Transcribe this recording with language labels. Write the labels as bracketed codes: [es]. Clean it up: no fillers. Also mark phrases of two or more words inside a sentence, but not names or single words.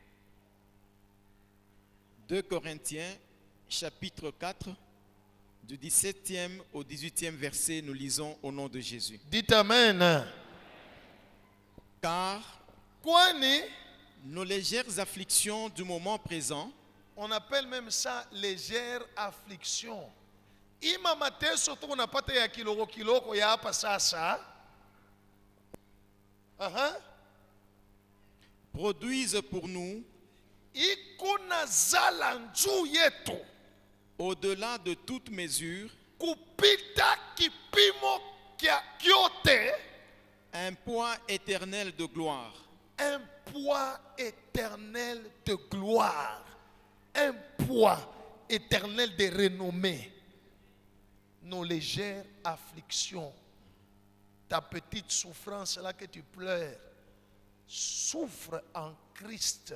[fr] 2 Corinthiens, chapitre 4, du 17e au 18e verset, nous lisons au nom de Jésus. Dites Amen. Car [sw] Kwani, [fr] nos légères afflictions du moment présent, on appelle même ça légère affliction. [sw] Ima mateso tu unapata ya kiloko ya hapa sasa. [fr] produisent pour nous, [sw] Iko nazala njuu yetu [fr] au-delà de toute mesure, [sw] kupita kipimo kyote, [fr] un poids éternel de gloire, un poids éternel de gloire, un poids éternel de renommée. Nos légères afflictions, ta petite souffrance là que tu pleures, souffre en Christ.